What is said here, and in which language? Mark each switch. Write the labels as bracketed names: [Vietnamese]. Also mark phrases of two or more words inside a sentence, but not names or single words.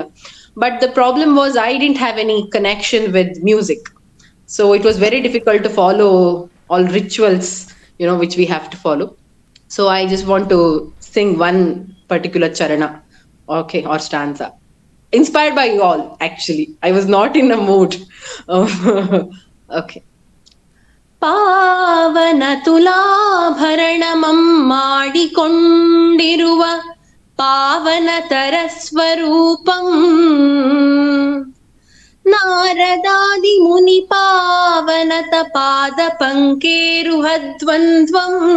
[English] But the problem was I didn't have any connection with music, so it was very difficult to follow all rituals, which we have to follow. So I just want to sing one particular charana, okay, or stanza inspired by you all. Actually, I was not in a mood. Okay. [Kannada] ಪಾವನ ತುಲಾಭರಣಮಂ ಮಾಡಿಕೊಂಡಿರುವ ಪಾವನತರ ಸ್ವರೂಪಂ ನಾರದಾದಿ ಮುನಿ ಪಾವನತ ಪಾದ ಪಂಕೇರುಹದ್ವಂದ್ವಂ